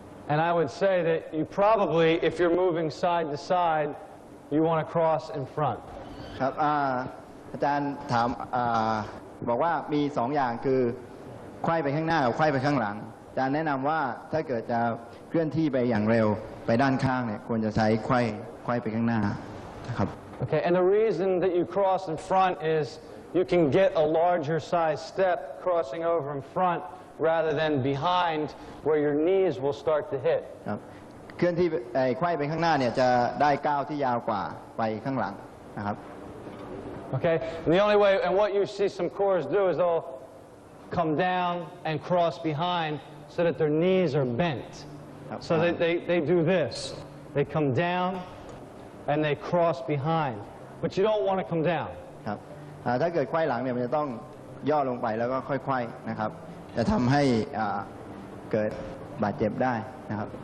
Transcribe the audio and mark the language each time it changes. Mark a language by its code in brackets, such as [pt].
[en] And I would say that you probably, if you're moving side to side, you want to cross in front. [th] ครับอาจารย์ถามบอกว่ามี2อย่างคือไขว้ไปข้างหน้ากับไขว้ไปข้างหลังอาจารย์แนะนำว่าถ้าเกิดจะเคลื่อนที่ไปอย่างเร็วไปด้านข้างเนี่ยควรจะใช้ไขว้ไปข้างหน้านะครับ [en] Okay, and the reason that you cross in front is you can get a larger size step crossing over in front rather than behind where your knees will start to hit. [th] ครับเคลื่อนที่ไขว้ไปข้างหน้าเนี่ยจะได้ก้าวที่ยาวกว่าไปข้างหลังนะครับ [en] Okay, and the only way, and what you see some chorus do is they'll come down and cross behind so that their knees are bent. So they do this. They come down and they cross behind. But you don't want to come down. [th] ครับถ้าเกิดไขว้หลังเนี่ยมันจะต้องย่อลงไปแล้วก็ค่อยๆ นะครับจะทำให้เกิดบาดเจ็บได้นะครับ